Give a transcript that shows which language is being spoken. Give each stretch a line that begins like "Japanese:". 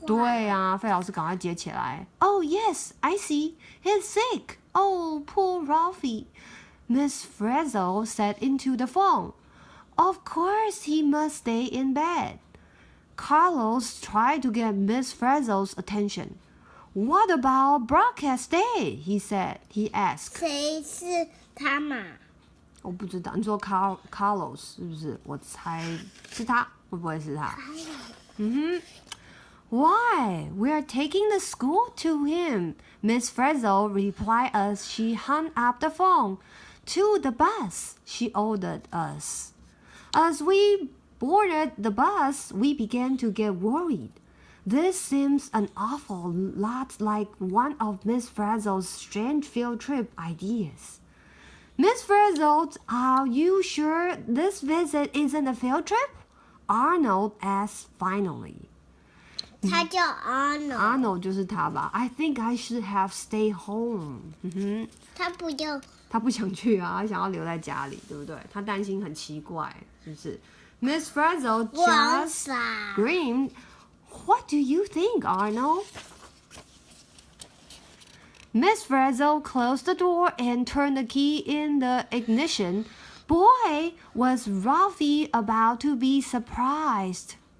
Chinese: 对啊，费老师赶快接起来。
English: Oh yes, I see. He's sick. Oh, poor Ralphie. Miss Frizzle said into the phone. Of course he must stay in bed. Carlos tried to get Miss Frizzle's attention. What about broadcast day? He asked.
Chinese: 谁是他嘛？我不知道，你说 Carlos 是不是？我猜是他，会不会是他？
English: Why? We're taking the school to him, Miss Frizzle replied as she hung up the phone. To the bus, she ordered us. As we boarded the bus, we began to get worried. This seems an awful lot like one of Miss Frizzle's strange field trip ideas. Miss Frizzle, are you sure this visit isn't a field trip? Arnold asked finally.
Chinese: 他叫 Arnold。就是他吧
English: I think I should have stayed home.
Chinese: 他不要。他不想去啊，他想要留在家里，对不对？他担心很奇怪，是不是
English: ？Miss Frizzle just screamed, "What do you think, Arnold?" Miss Frizzle closed the door and turned the key in the ignition. Boy, was Ralphie about to be surprised.